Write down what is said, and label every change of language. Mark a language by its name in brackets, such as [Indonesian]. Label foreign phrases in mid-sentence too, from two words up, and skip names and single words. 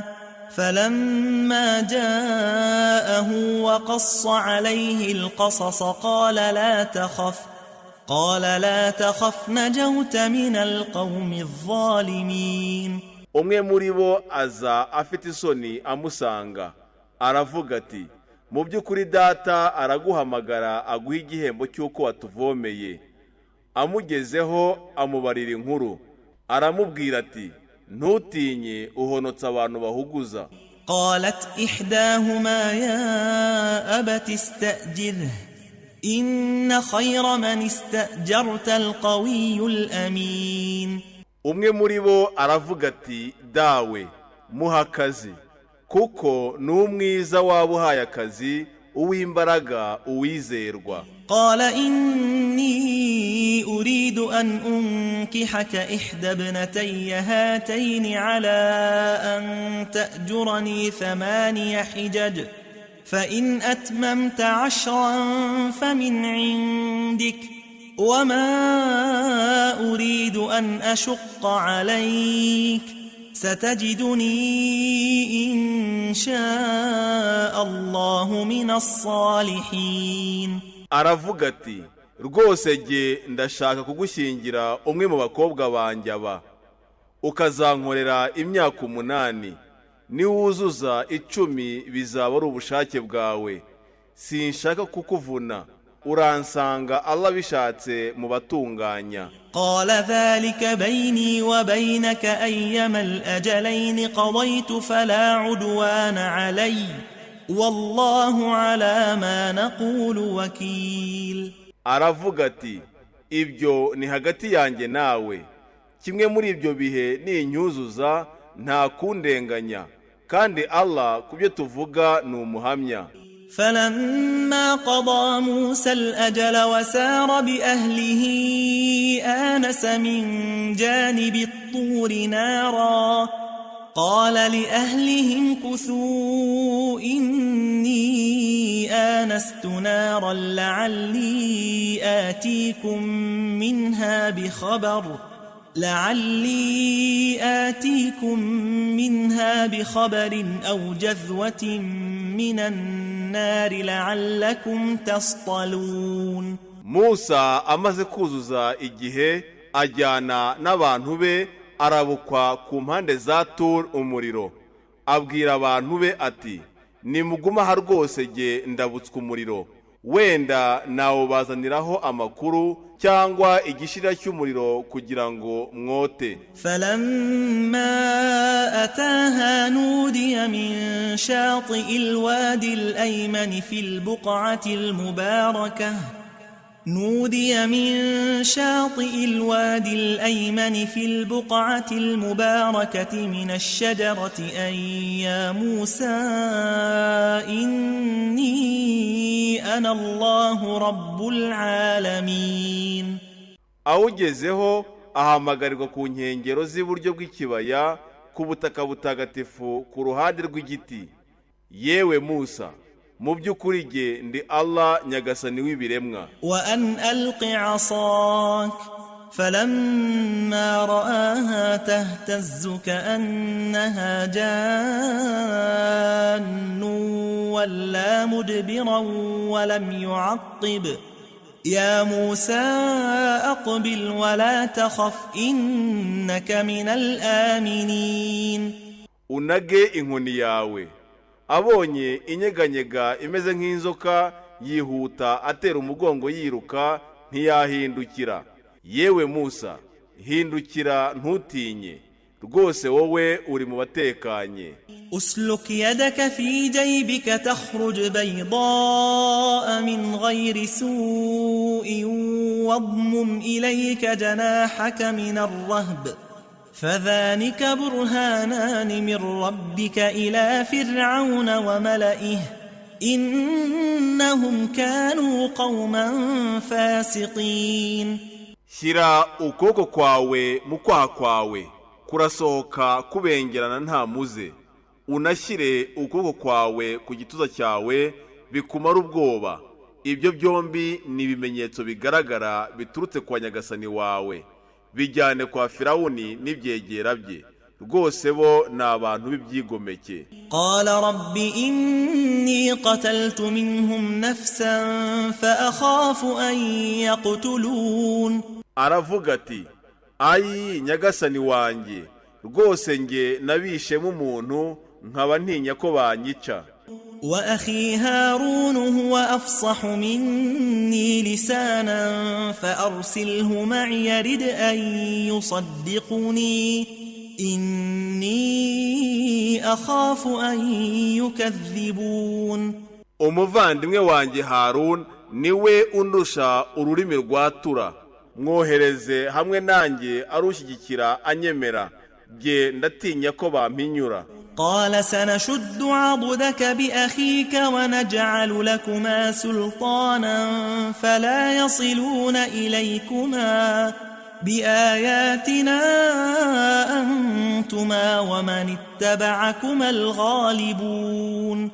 [Arabic] فلما جاءه وقص عليه القصص قال لا تخف نجوت من القوم الظالمين. [Kinyarwanda] umwe muri bo aza afite isoni amusanga aravuga ati mu by'ukuri data araguhamagara aguha igihembo cy'uko watuvomeye. amugezeho amubarira inkuru, aramubwira ati ntutinye uhonotse abantu bahuguza. [Arabic] قالت إحداهما يا أبت استأجره إن خير من استأجرت القوي الأمين. [Kinyarwanda] umwe muri bo aravuga ati dawe muha akazi, kuko ni umwiza waba uhaye akazi, uw'imbaraga, uwizerwa. [Arabic] قال إني أريد أن أنكحك إحدى ابنتي هاتين على أن تأجرني 8 حجج فإن أتممت 10 فمن عندك وما أريد أن أشق عليك ستجدني إن شاء الله من الصالحين. [Kinyarwanda] aravuga ati rwose jye ndashaka kugushyingira umwe mu bakobwa banjye aba, ukazankorera imyaka 8, niwuzuza 10 bizaba ari ubushake bwawe. sinshaka kukuvuna, uransanga Allah bishatse mu batunganya. [Arabic] قال ذلك بيني وبينك أيما الأجلين قضيت فلا عدوان علي والله على ما نقول وكيل. [Kinyarwanda] aravuga ati ibyo ni hagati yanjye nawe, kimwe muri ibyo bihe ninyuzuza nta kundenganya, kandi Allah kubyo tuvuga ni umuhamya. [Arabic] فلما قضى موسى الأجل وسار بأهله آنس من جانب الطور نارا قال لأهلهم كثوا إني آنست نارا لعلي آتيكم منها بخبر أو جذوة من النار لعلكم تصطلون. [Kinyarwanda] Musa amaze kuzuza igihe ajyana n'abantu be arabukwa ku mpande za Tur umuriro. Abwira abantu be ati nimuguma ha rwose jye ndabutswe umuriro, wenda nawo bazaniraho amakuru cyangwa igishira cy'umuriro kugira ngo mwote. [Arabic] فلما أتاها نودي من شاطئ الوادي الأيمن في البقعة المباركة نودي من شاطئ الوادي الأيمن في البقعة المباركة من الشجرة أن يا موسى إني أنا الله رب العالمين. [Kinyarwanda] awugezeho ahamagarirwa ku nkengero z'iburyo bw'ikibaya ku butaka butagatifu ku ruhande rw'igiti. Yewe Musa, mu by'ukuri jye ndi Allah nyagasani w'ibiremwa. [Arabic] وأن ألق عصاك فلما رآها تهتز كأنها جان ولى مدبرا ولم يعقب يا موسى أقبل ولا تخف إنك من الآمنين. [Kinyarwanda] Unage inkoni yawe. Abonye inyeganyega imeze nk'inzoka yihuta atera umugongo yiruka ntiyahindukira. Yewe Musa, hindukira ntutinye, rwose wowe uri mu batekanye. [Arabic] اسلك يدك في جيبك تخرج بيضاء من غير سوء واضمم إليك جناحك من الرهب فذلك برهانان من ربك إلى فرعون وملئه إنهم كانوا قوما فاسقين. [Kinyarwanda] Shyira ukuboko kwawe mu kwaha kwawe kurasohoka kubengerana nta muze. Unashyire ukuboko kwawe ku gituza cyawe bikumara ubwoba. Ibyo byombi ni ibimenyetso bigaragara biturutse kwa nyagasani wawe. Bijyane kwa Firawuni n'ibyegera bye, rwose bo ni abantu b'ibyigomeke. [Arabic] قال رب إني قتلت منهم نفسا فأخاف أن يقتلون. [Kinyarwanda] Aravuga ati, ayi nyagasani wanjye, rwose nge nabishemo umuntu nkaba ntinya ko banyica. [Arabic] وأخي هارون هو أفصح مني لسانا فأرسله معي يرد أن يصدقني إني أخاف أن يكذبون. [Kinyarwanda] Umuvandimwe wanjye Harun niwe undusha ururimi rwatura. Mwohereze hamwe nanjye arushyigikira anyemera. Jye ndatinya ko bampinyura. [Arabic] قال سنشد عضدك بأخيك ونجعل لكما سلطانا فلا يصلون إليكما بآياتنا أنتما ومن اتبعكما الغالبون.